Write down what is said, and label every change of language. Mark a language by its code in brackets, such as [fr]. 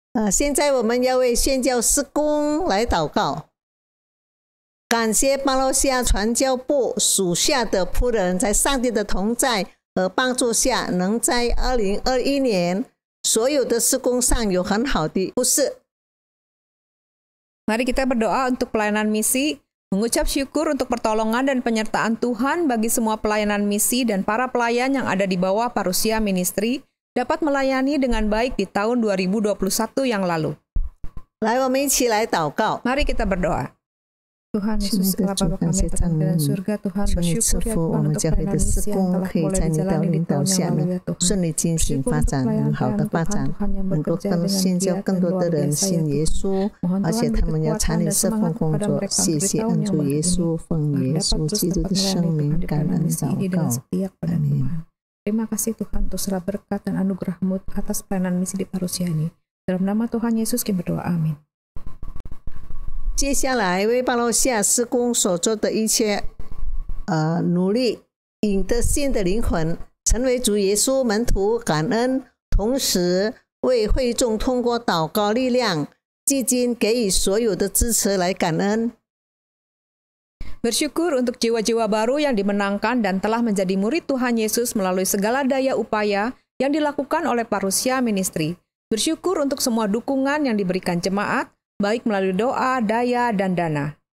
[zh] 现在我们要为宣教事工来祷告，感谢巴罗西亚传教部属下的仆人，在上帝的同在和帮助下，能在2021年所有的事工上有很好的不是。 [id] Mari kita berdoa untuk pelayanan misi, mengucap syukur untuk pertolongan dan penyertaan Tuhan bagi semua pelayanan misi dan para pelayan yang ada di bawah Parousia Ministry dapat melayani dengan baik di tahun 2021 yang lalu. [zh] 来，我们一起来祷告。 [id] Mari kita berdoa. Tuhan Yesus, Allah Bapa kami berdoa dalam surga, Tuhan bersyukur ya Tuhan untuk pelayanan misi yang telah boleh dijalani di tahun yang lalu ya Tuhan. [zh] 顺利进行发展，很好的发展，能够更宣教更多的人信耶稣，而且他们要参与侍奉工作。谢谢恩主耶稣，奉耶稣基督的圣名感恩祷告，阿门。 [id] Terima kasih Tuhan untuk segala berkat dan anugerah-Mu atas pelayanan misi di Parousia ini. Dalam nama Tuhan Yesus kami berdoa, amin. [zh] 接下来为巴罗西亚事工所做的一切努力，引得新的灵魂成为主耶稣门徒，感恩，同时为会众通过祷告力量基金给予所有的支持来感恩。 [id] Bersyukur untuk jiwa-jiwa baru yang dimenangkan dan telah menjadi murid Tuhan Yesus melalui segala daya upaya yang dilakukan oleh Parousia Ministry. Bersyukur untuk semua dukungan yang diberikan jemaat, baik melalui doa, daya, dan dana.